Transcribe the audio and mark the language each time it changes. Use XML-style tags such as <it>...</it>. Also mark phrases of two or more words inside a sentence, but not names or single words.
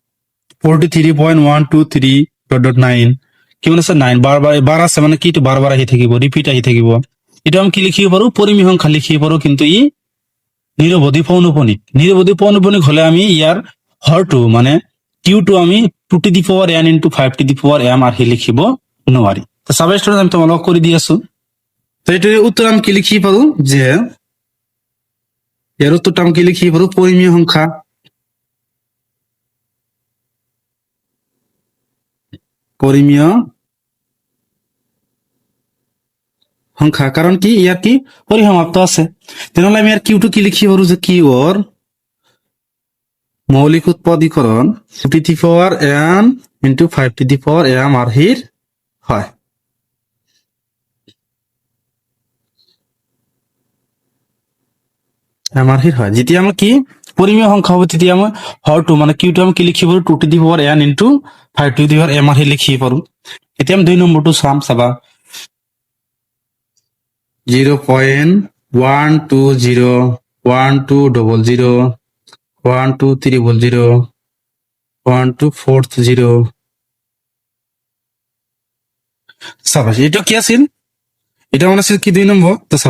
<as>43.123.9 কিমান আছে 9 বাৰ আছে মানে কি বাৰ আহি থাকিব ৰিপিট আহি থাকিব এটা আমি কি লিখিব পাৰো পৰিমেয় সংখ্যা লিখিব পাৰো কিন্তু ই নিৰৱধি পৌনপুনিক হলে আমি ইয়াৰ হৰটো মানে কিউটো আমি</as> <en>2 to the power n into 5 to the power m</en> <as>আহি লিখিব নোৱাৰি তো চাবা ষ্টুডেন্ট আমি তোমালোকক কৰি দি আছো তো এইটোৰ উত্তৰ আমি কি লিখিব পাৰো যে ইয়াৰ উত্তৰটো আমি কি লিখিব পাৰো পৰিমেয় সংখ্যা কাৰণ কি ইয়াৰ কি পৰিসমাপ্ত আছে তেনেহলে আমি ইয়াৰ কিউটো কি লিখিব পাৰো যে কিউৰ মৌলিক উৎপাদীকরণ</as> <en>2 to the power n into 5 to the power m</en> <as>আৰ্হিৰ হয় যেতিয়া আমাৰ কি পৰিমেয় সংখ্যা হ'ব তেতিয়া আমি হৰটো মানে কিউটো আমি কি লিখিব পাৰো</as> <en>2 to the power n into 5 to the power m</en> <as>আৰ্হি লিখিব পাৰো এতিয়া আমি 2 নম্বৰটো চাবা 0.1201200 12300 12440 চাবা এইটো কি আছিল এটা মানে আছিল কি 2 নম্বৰ তো চাবা</as>